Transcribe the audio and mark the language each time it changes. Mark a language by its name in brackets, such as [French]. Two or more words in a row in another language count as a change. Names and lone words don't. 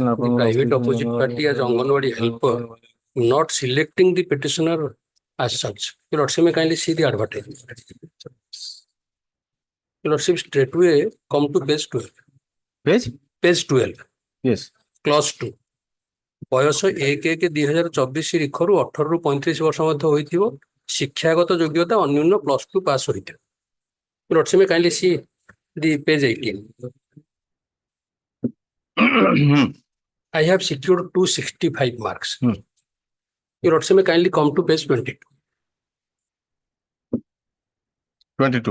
[English] the private opposite party as Anganwadi helper, not selecting the petitioner as such. Your Lordship may kindly see the advertisement. Your Lordship, straightway come to page 12. Page? Page 12, Yes. clause 2. [Odia] ବୟସ 1/1/2024 ରିଖରୁ 18 ରୁ 35 ବର୍ଷ ମଧ୍ୟ ହୋଇଥିବ, ଶିକ୍ଷାଗତ ଯୋଗ୍ୟତା ଅନ୍ୟୁନ +2 ପାସ୍ ହୋଇଥିବ. [English] Your Lordship may kindly see the page 18. I have secured 265 marks. Your Lordship may kindly come to page 22. 22.